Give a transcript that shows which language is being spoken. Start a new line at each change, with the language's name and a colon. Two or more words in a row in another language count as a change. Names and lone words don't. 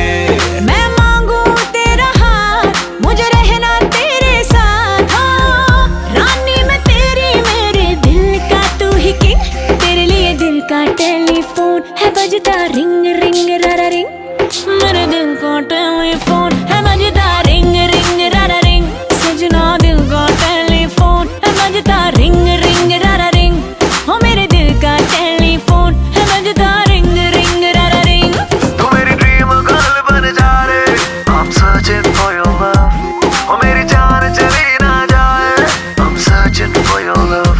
Hindi: मैं मांगू तेरा हाथ, मुझे रहना तेरे साथ, हाँ रानी मैं तेरी, मेरे दिल का तू ही किंग, तेरे लिए दिल का टेलीफोन है बजता
English: ring ring rara ring,
Hindi: मेरे दिल का टेलीफोन है बजता
English: ring ring rara ring,
Hindi: सजना दिल का टेलीफोन है बजता
English: ring ring rara ring,
Hindi: हो मेरे दिल का टेलीफोन है बजता
English: ring ring rara ring.
Hindi: तू मेरी
English: dream girl
Hindi: बन जा रे,
English: I'm searching for your love,
Hindi: ओ मेरी जान चली ना जाए,
English: I'm searching for your love।